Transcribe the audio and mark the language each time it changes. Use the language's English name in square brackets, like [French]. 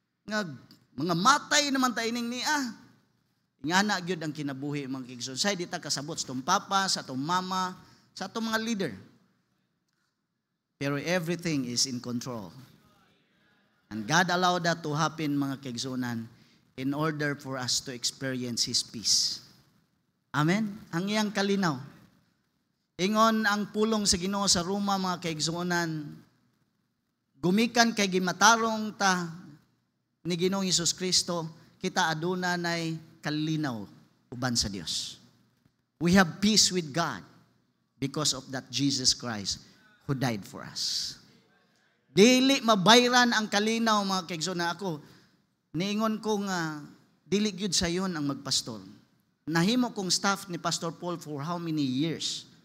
[Cebuano] Nga mga matay naman tayo ning niya. Nga na gyud ang kinabuhi, mga kigsoon. Say di ta kasabot sa itong papa, sa itong mama, sa itong mga leader. [English] Pero everything is in control. And God allowed that to happen, [Cebuano] mga kigsuonan, [English] in order for us to experience His peace. Amen? [Cebuano] Ang iyang kalinaw. Ingon ang pulong sa Ginoo sa Roma, mga kigsuonan, gumikan kay gimatarong ta ni Ginoong Hesus Kristo, kita aduna nay kalinaw uban sa Dios. [English] We have peace with God because of that Jesus Christ who died for us. [Cebuano] Dili mabayran ang kalinaw, mga kaigsoon, na ako niingon ko nga dili gyud sayon ang magpastor. Nahimo kong staff ni Pastor Paul [English] for how many years?